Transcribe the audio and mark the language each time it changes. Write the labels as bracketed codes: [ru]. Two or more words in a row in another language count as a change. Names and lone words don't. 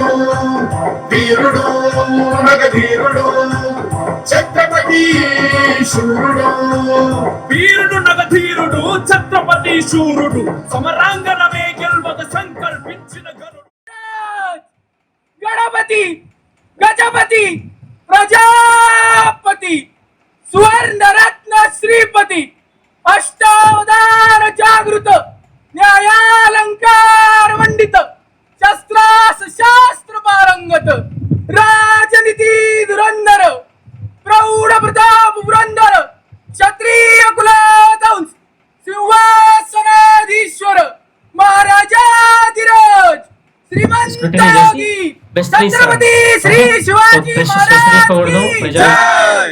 [te] వీరుడు నగధీరుడు ఛత్రపతి శూరుడు వీరుడు నగధీరుడు ఛత్రపతి శూరుడు సమరాంగణమే గెల్వక సంకల్పించిన గరుడు గణపతి గజపతి ప్రజాపతి సువర్ణరత్న శ్రీపతి [mr] अष्टावधान जागृत न्यायालंकार मंडित शस्त्रास शास्त्र पारंगत राजनीति धुरंधर प्रौढ प्रताप पुरंदर क्षत्रिय कुलाधंस सिंहासनाधीश्वर महाराजाधिराज श्रीमंत योगी छत्रपति श्री शिवाजी महाराज [hi] की जय.